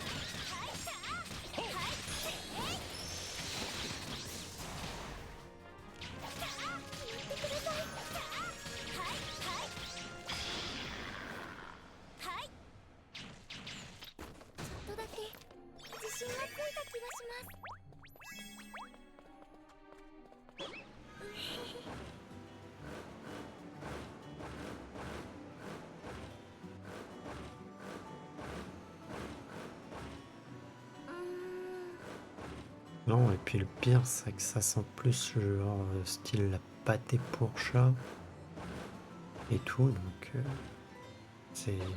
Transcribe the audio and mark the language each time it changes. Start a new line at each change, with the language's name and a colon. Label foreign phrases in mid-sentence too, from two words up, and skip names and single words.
Japanese: 待ってください。ちょっとだけ自信がついた気がします。
French: Non, et puis le pire, c'est que ça sent plus genre style la pâté pour chat et tout, donc c'est...